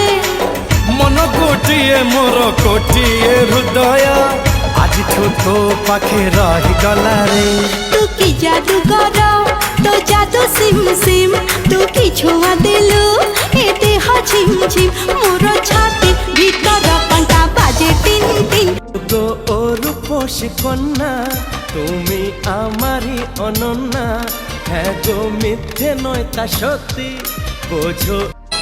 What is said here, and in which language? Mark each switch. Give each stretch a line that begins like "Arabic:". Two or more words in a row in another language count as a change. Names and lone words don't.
Odia: ମନ ଗୋଟିଏ ମୋର କୋଟିଏ ହୃଦୟ ଆଜ ତୋ ପାଖେ ରହି ଗଲା ରେ। ତୁ କି ଜାଦୁ କରୋ ତୋ ଜାଦୁ ସିମ ସିମ, ତୁ କି ଛୁଆଁ ଦେଲୁ ଏ ଦେହ ଝିମ ଝିମ, ମୋର ଛାତି ଭିତର କଣ୍ଟା ବାଜେ ଟିନ ଟିନ।
Bangla: গো ও রূপসী কন্যা তুমি আমারই অনন্যা, হ্যাঁ গো মিথ্যে নয় তা সত্যি বোঝো।